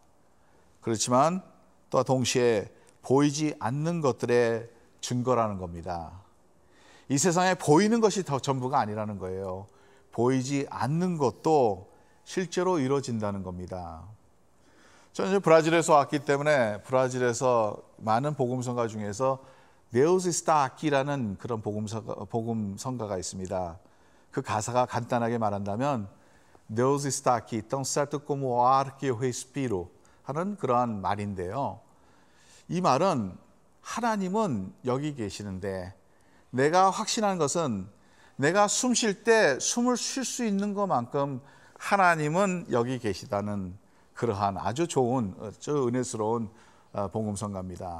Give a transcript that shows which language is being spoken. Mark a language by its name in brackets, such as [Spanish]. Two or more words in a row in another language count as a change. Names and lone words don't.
[Korean] 그렇지만 또 동시에 보이지 않는 것들의 증거라는 겁니다. 이 세상에 보이는 것이 더 전부가 아니라는 거예요. 보이지 않는 것도 실제로 이루어진다는 겁니다. 저는 이제 브라질에서 왔기 때문에 브라질에서 많은 복음성가 중에서 Deus está aqu이라는 그런 복음성가가 있습니다. 그 가사가 간단하게 말한다면 [Portuguese] Deus está aqui, tão certo como o ar que eu respiro [Korean] 하는 그러한 말인데요. 이 말은 하나님은 여기 계시는데 내가 확신하는 것은 내가 숨 쉴 때 숨을 쉴 수 있는 것만큼 하나님은 여기 계시다는 그러한 아주 좋은, 아주 은혜스러운 복음성가입니다.